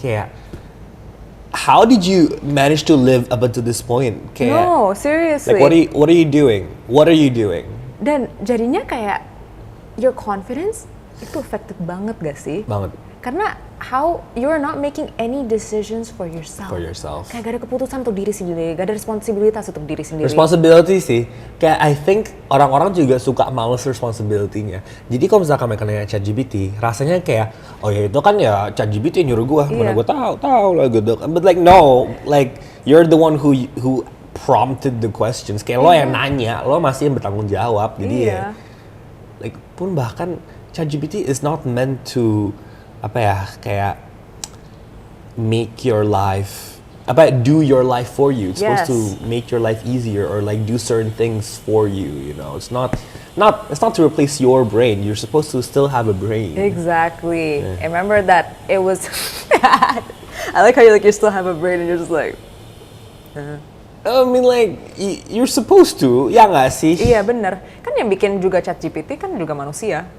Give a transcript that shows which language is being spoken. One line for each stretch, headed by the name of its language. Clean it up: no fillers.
Indonesian: Kayak
English: how did you manage to live up to this point?
Indonesian: Kayak,
English: no, seriously. Like what are you doing?
Indonesian: Dan jadinya kayak
English: your confidence
Indonesian: itu
English: affected
Indonesian: banget gak sih? Banget. Karena
English: how you are not making any decisions for yourself.
Indonesian: Kayak gak ada keputusan untuk diri sendiri, gak ada responsibilitas untuk diri sendiri. Responsibility sih, kayak
English: I think
Indonesian: orang-orang juga suka males responsibility-nya. Jadi kalau misalkan mereka nanya ChatGPT, rasanya kayak, oh ya itu kan ya ChatGPT yang nyuruh gue, mana gue tahu lah gitu.
English: But like no, like you're the one who prompted the questions.
Indonesian: Kayak lo yang nanya, lo masih yang bertanggung jawab. Jadi ya, like pun bahkan
English: ChatGPT is not meant to
Indonesian: kayak
English: make your life do your life for you. It's supposed to make your life easier or like do certain things for you, it's not to replace your brain. You're supposed to still have a brain. Exactly. I remember that it was bad. I like how you still have a brain and you're just like I mean like you're supposed to,
Indonesian: ya nggak sih? Iya bener, kan yang bikin juga ChatGPT kan juga manusia.